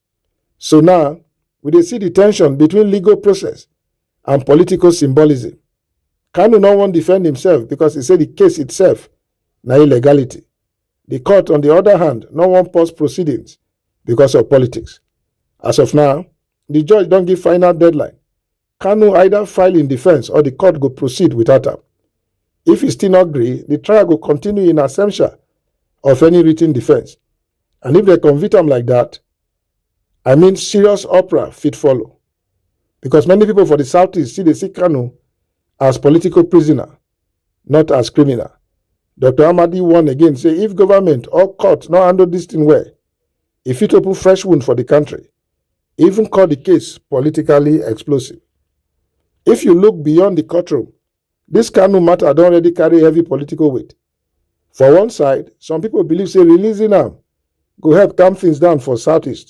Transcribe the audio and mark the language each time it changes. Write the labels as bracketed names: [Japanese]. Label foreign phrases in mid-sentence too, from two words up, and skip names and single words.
[Nigerian Pidgin] So now, we dey see the tension between legal process and political symbolism. Kanu no wan defend himself because he say the case itself na illegality. The court, on the other hand, no wan pause proceedings because of politics. As of now, the judge don give final deadline. Kanu either file in defense or the court go proceed without am. If he still not agree, the trial go continue in absentia of any written defense. And if they convict am like that, I mean serious opera fit follow. Because many people for the Southeast see the Kanu as political prisoner, not as criminal. Dr. Amadi warn again, say if government or court not handle this thing well, e fit open fresh wound for the country, even call the case politically explosive. If you look beyond the courtroom, this Kanu matter don already carry heavy political weight. For one side, some people believe say releasing am go help calm things down for Southeast.